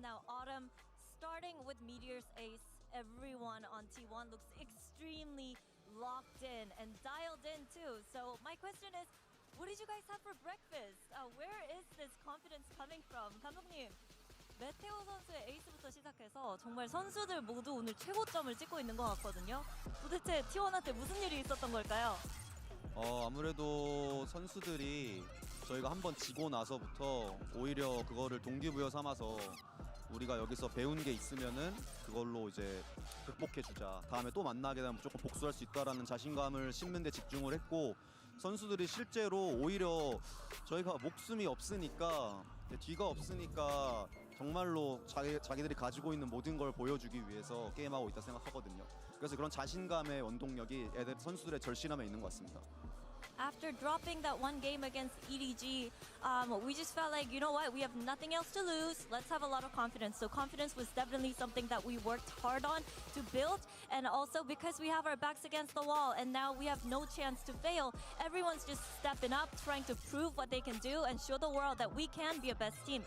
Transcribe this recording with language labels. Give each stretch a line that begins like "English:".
English: Now, Autumn, starting with Meteor's ace, everyone on T1 looks extremely locked in and dialed in too. So my question is, what did you guys have for breakfast? Where is this confidence coming from?
Korean: 감독님, 메테오 선수의 에이스부터 시작해서 정말 선수들 모두 오늘 최고점을 찍고 있는 것 같거든요. 도대체 T1한테 무슨 일이 있었던 걸까요? 아무래도 선수들이 저희가 한번 지고 나서부터 오히려 그거를 동기부여 삼아서 우리가 여기서 배운 게 있으면은 그걸로 이제 극복해주자. 다음에 또 만나게 되면 무조건 복수할 수 있다라는 자신감을 심는 데 집중을 했고, 선수들이 실제로 오히려 저희가 목숨이 없으니까, 뒤가 없으니까 정말로 자기들이 가지고 있는 모든 걸 보여주기 위해서 게임하고 있다 생각하거든요. 그래서 그런 자신감의 원동력이 선수들의 절실함에 있는 것 같습니다.
English: after dropping that one game against EDG, we just felt like, you know what, we have nothing else to lose. Let's have a lot of confidence. So confidence was definitely something that we worked hard on to build. And also because we have our backs against the wall and now we have no chance to fail, everyone's just stepping up, trying to prove what they can do and show the world that we can be a best team.